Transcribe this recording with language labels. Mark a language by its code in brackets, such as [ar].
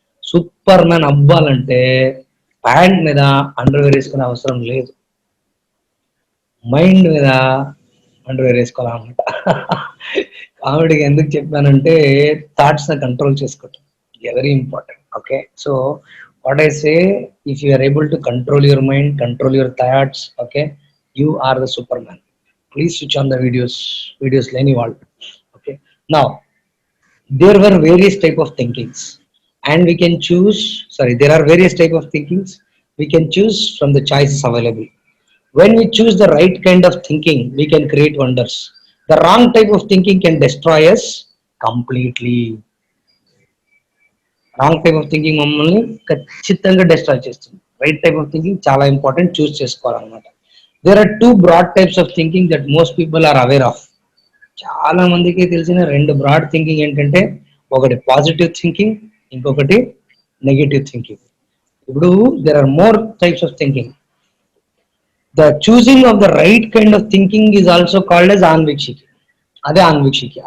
[te] Super man అవ్వాలంటే pant మీద underwear వేసుకునే అవసరం లేదు, మైండ్ మీద అండర్వేర్ వేసుకోవాలన్నమాట. కామెడీగా ఎందుకు చెప్పానంటే, థాట్స్ ని కంట్రోల్ చేసుకోవటం very important. [en] Okay, so what I say, if you are able to control your mind, control your thoughts, okay, you are the super man. Please switch on the videos [te] లేని వాళ్ళు. [en] Okay, now there were various type of thinkings, and we can choose, sorry, there are various type of thinkings, we can choose from the choices available. When we choose the right kind of thinking, we can create wonders. The wrong type of thinking can destroy us completely. [te] Wrong type of thinking మమ్మల్ని ఖచ్చితంగా destroy చేస్తుంది. Right type of thinking చాలా important, చూస్ చేసుకోవాలన్నమాట. [en] There are 2 broad types of thinking that most people are aware of. [te] చాలా మందికి తెలిసిన 2 broad thinking ఏంటంటే, ఒకటి పాజిటివ్ థింకింగ్, ఇంకొకటి నెగటివ్ థింకింగ్. [en] ఇప్పుడు there are more types of thinking. The choosing of the right kind of thinking is also called as ఆన్వీక్షికి. అదే ఆన్వీక్షికి.